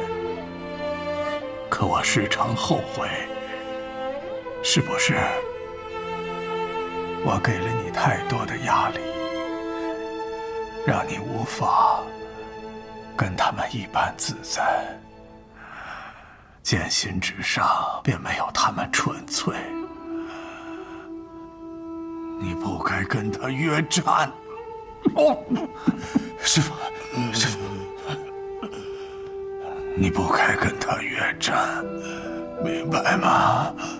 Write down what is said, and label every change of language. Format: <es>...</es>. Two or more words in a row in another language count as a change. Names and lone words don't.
<zh>可我時常後悔，是不是我給了你太多的壓力，讓你無法跟他們一般自在？劍心之上便沒有他們純粹，你不該跟他約戰。師父，師父，你不該跟他約戰，明白嗎？</zh>